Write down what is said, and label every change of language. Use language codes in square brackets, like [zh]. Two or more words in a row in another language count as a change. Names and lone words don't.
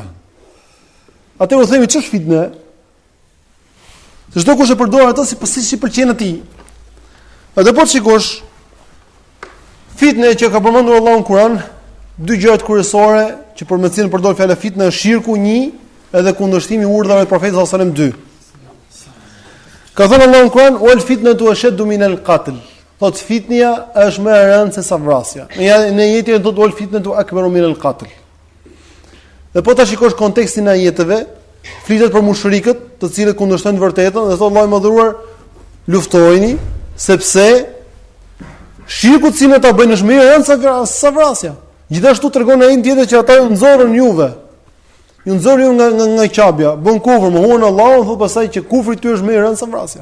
[sq] Atë u themi ç'është fitne? Se çdo kush e përdor atë si pëlqen atij. Atë po shikosh fitne që ka përmendur Allahu në Kur'an, dy gjëra kryesore që për me cilën përdor fjalën fitne është shirku 1 edhe kundërshtimi i urdhave të Profetit [ar] صلى الله عليه وسلم [sq] 2. Ka thënë Allahu në Kur'an: [ar] "والفتنة أشد من القتل." [sq] Thot fitnia është më e rëndë se sa vrasja. Në jetën thotë [ar] والفتنة أكبر من القتل. [sq] Dhe po ta shikosh kontekstin e ajeteve, flitet për mushrikët, të cilët kundërshtojnë të vërtetën, dhe thotë Allahu i Madhëruar, luftojini sepse shirku i cilët ta bëjnë është më i rëndë sa vrasja. Gjithashtu tregon ai tjetër që ata ju nxorën juve. Ju nxorën ju nga qabja, bën kufër, mohuan Allahun, thotë pastaj që kufri i tyre është më i rëndë sa vrasja.